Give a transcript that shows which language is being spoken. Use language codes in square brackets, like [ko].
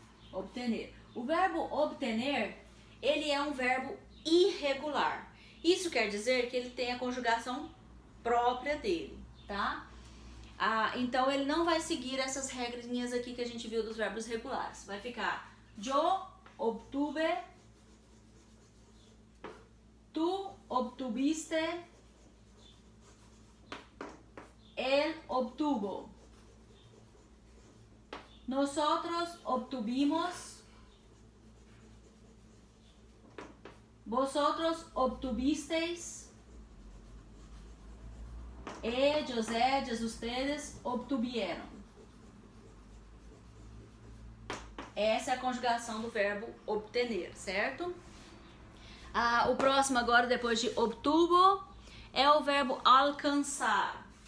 [pt] Obtener. O verbo obtener, ele é um verbo irregular. Isso quer dizer que ele tem a conjugação própria dele, tá? Então ele não vai seguir essas regrinhas aqui que a gente viu dos verbos regulares. Vai ficar: eu [es] obtuve, tú obtuviste, él obtuvo, nosotros obtuvimos, vosotros obtuvisteis, ellos, ellas, ustedes obtuvieron. [pt] Essa é a conjugação do verbo obter, certo? O próximo agora, depois de obtuvo, é o verbo alcançar.